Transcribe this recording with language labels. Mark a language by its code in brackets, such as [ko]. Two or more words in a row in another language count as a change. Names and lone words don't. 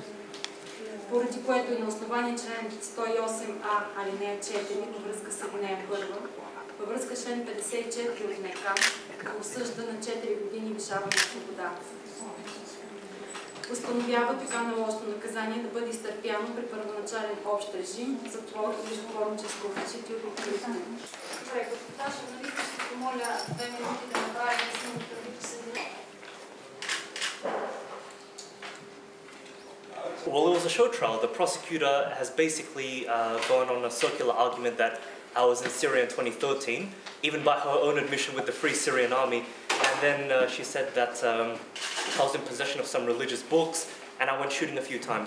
[bg] Поради което и на основание член 108а алинея 4 във връзка с алинея 1, във връзка с член 54 от НК, осъжда на 4 години лишаване от свобода. Постановява така наложено наказание да бъде изтърпяно при първоначален общ режим, затвор или затворническо общежитие от откритие. Добре, госпожа журналиста, ще помоля 2 минути да направим само правителствено. [en] Well, it was a show trial. The prosecutor has basically gone on a circular argument that I was in Syria in 2013, even by her own admission with the Free Syrian Army. And then she said that I was in possession of some religious books and I went shooting a few times.